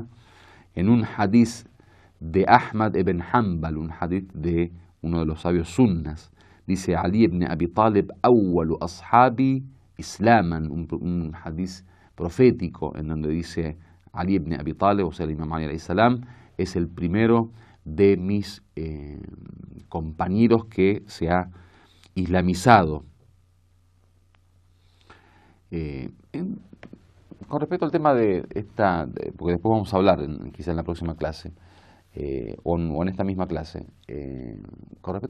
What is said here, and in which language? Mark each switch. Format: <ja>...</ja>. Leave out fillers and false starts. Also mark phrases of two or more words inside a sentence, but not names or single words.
<es>En un hadith de Ahmad ibn Hanbal, un hadith de uno de los sabios sunnas, dice Ali ibn Abi Talib,</es> <ar>أول أصحابي إسلاما,</ar> <es>un hadith profético en donde dice Ali ibn Abi Talib, o sea, el Imam Ali</es> <ar>عليه السلام,</ar> <es>es el primero de mis compañeros que se ha islamizado. Con respecto al tema de esta, porque después vamos a hablar quizá en la próxima clase, o en esta misma clase, con respecto</es>